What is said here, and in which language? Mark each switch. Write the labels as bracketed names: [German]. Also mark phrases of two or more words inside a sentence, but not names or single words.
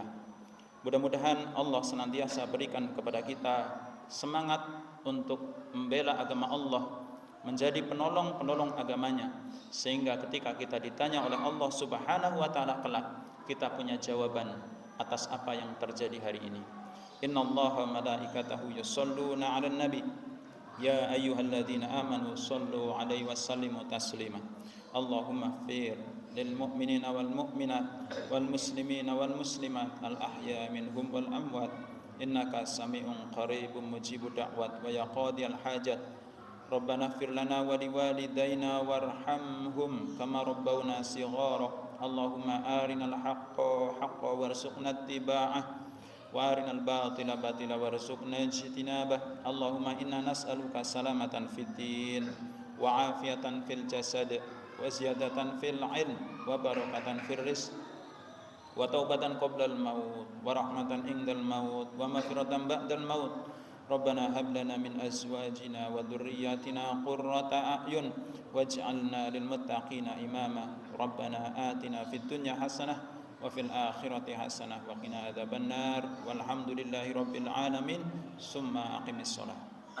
[Indonesian] Mudah-mudahan Allah senantiasa berikan kepada kita semangat untuk membela agama Allah, menjadi penolong-penolong agamanya, sehingga ketika kita ditanya oleh Allah [Arabic] سبحانه وتعالى [Indonesian] kelak, kita punya jawaban atas apa yang terjadi hari ini. [Arabic] إن الله ملائكته يصلون على النبي يا أيها الذين آمنوا صلوا عليه وسلموا تسليما. اللهم اغفر للمؤمنين والمؤمنات والمسلمين والمسلمات الأحياء منهم والأموات إنك سميع قريب مجيب الدعوات ويا قاضي الحاجات. ربنا اغفر لنا ولوالدينا وارحمهم كما ربونا صغارا. اللهم أرنا الحق حقا وارزقنا اتباعه وأرنا الباطل باطلا وارزقنا اجتنابه. اللهم إنا نسألك سلامة في الدين وعافية في الجسد وزيادة في العلم وبركة في الرزق وتوبة قبل الموت ورحمة عند الموت ومغفرة بعد الموت. ربنا هب لنا من أزواجنا وذرياتنا قرة أعين واجعلنا للمتقين إماما. ربنا آتنا في الدنيا حسنة وفي الآخرة حسنة وقنا عذاب النار. والحمد لله رب العالمين. ثم أقم الصلاة.